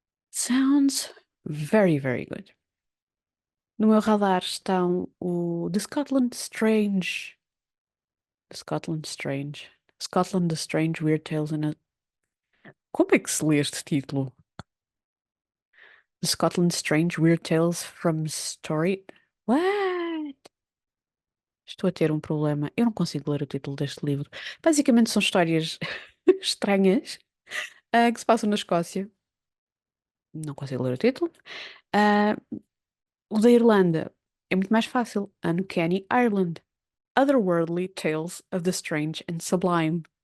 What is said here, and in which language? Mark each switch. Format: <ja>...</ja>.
<en>Sounds very, very good.</en> <pt>No meu radar estão o The Scotland Strange.</pt> <en>The Scotland Strange. Scotland the Strange Weird Tales in a.</en> <pt>Como é que se lê este título?</pt> <en>The Scotland Strange Weird Tales from Story.</en> <pt>What? Estou a ter um problema. Eu não consigo ler o título deste livro. Basicamente são histórias estranhas que se passam na Escócia. Não consigo ler o título. Ah, o da Irlanda é muito mais fácil.</pt> <en>Uncanny Ireland. Otherworldly Tales of the Strange and Sublime.</en>